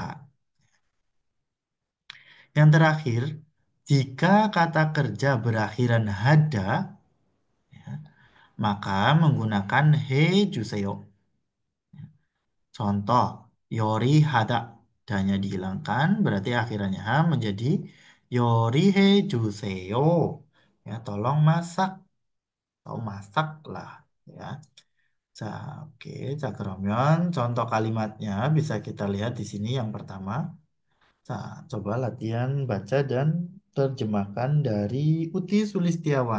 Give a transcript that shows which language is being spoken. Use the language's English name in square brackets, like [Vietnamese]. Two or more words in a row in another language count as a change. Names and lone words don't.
[Indonesian] Yang terakhir, jika kata kerja berakhiran hada, maka menggunakan [Korean] 해 주세요. [Indonesian] Contoh, [Korean] 요리 하다. [Indonesian] Danya dihilangkan, berarti akhirannya ha menjadi [Korean] 요리 해 주세요. [Indonesian] Ya, tolong masak. Atau masaklah. Ya. [Korean] 자, oke. 자, 그러면 [Indonesian] contoh kalimatnya bisa kita lihat di sini yang pertama. Nah, coba latihan baca dan terjemahkan dari Uti Sulistiawan.